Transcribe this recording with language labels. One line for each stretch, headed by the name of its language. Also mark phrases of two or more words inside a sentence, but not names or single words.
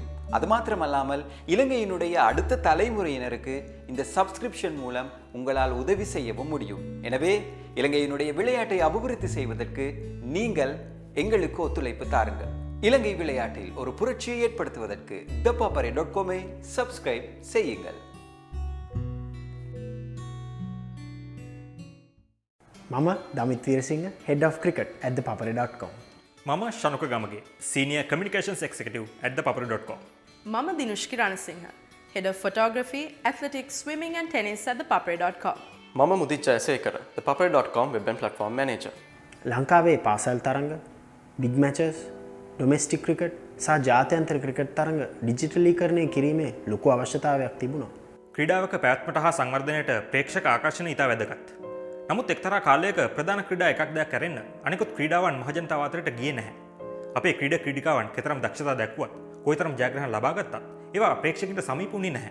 Tamil: அது மாத்திரமல்லாமல் இலங்கையினுடைய அடுத்த தலைமுறையினருக்கு இந்த சப்ஸ்கிரிப்ஷன் மூலம் உங்களால் உதவி செய்யவும் முடியும். எனவே இலங்கையினுடைய விளையாட்டை அபிவிருத்தி செய்வதற்கு நீங்கள் எங்களுக்கு ஒத்துழைப்பு தாருங்கள். இலங்கை விளையாட்டில் ஒரு புரட்சியை ஏற்படுத்துவதற்கு ThePapare.com-ஐ சப்ஸ்கிரைப் செய்யுங்கள்.
Sinhala: මම දමිත් වීරසිංහ,
English: Head of Cricket at ThePapare.com.
Sinhala: මම ශනුක ගමගේ,
English: Senior Communications Executive at ThePapare.com.
Sinhala: මම දිනුෂ්කි රණසිංහ,
English: Head of Photography, Athletics, Swimming and Tennis at ThePapare.com.
Sinhala: මම මුදිත් ජයසේකර,
English: ThePapare.com Web and Platform Manager.
Sinhala: ලංකාවේ පාසල් තරඟ,
English: big matches, domestic cricket
Sinhala: සහ ජාත්‍යන්තර ක්‍රිකට් තරඟ ඩිජිටලීකරණය කිරීමේ ලොකු අවශ්‍යතාවයක් තිබුණා. ක්‍රීඩාවක පැවැත්මට හා සංවර්ධනයට ප්‍රේක්ෂක ආකර්ෂණය ඉතා වැදගත්. නමුත් එක්තරා කාලයක ප්‍රධාන ක්‍රීඩා එකක් දෙයක් කරන්න අනිකුත් ක්‍රීඩාවන් මහජනතාව අතරට ගියේ නැහැ. අපේ ක්‍රීඩිකාවන් කෙතරම් දක්ෂතා දැක්වුවත්, කොයිතරම් ජයග්‍රහණ ලබා ගත්තත් ඒවා ප්‍රේක්ෂකයන්ට සමීප වුණේ නැහැ.